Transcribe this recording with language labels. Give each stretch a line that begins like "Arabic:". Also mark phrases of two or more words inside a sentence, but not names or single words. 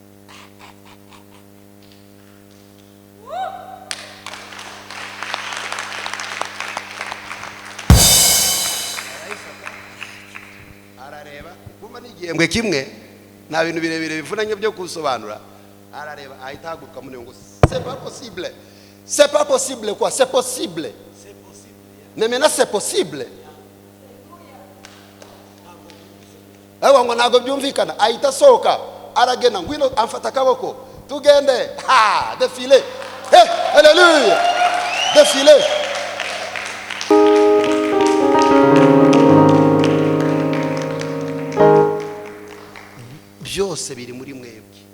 Kinyarwanda: Arareba kuma n'igihembwe kimwe nta bintu birebire bivunanye byo kusobanura. Arareba ahita haguruka muri ngo
French: c'est pas possible. C'est pas possible quoi? C'est possible. C'est possible. Mais maintenant c'est possible.
Kinyarwanda: Aho ngo nago byumvikana ahita soka aragena ngwino amfata kaboko tugende défilé. Hey, hallelujah. Défilé. Byose biri muri mwebwe.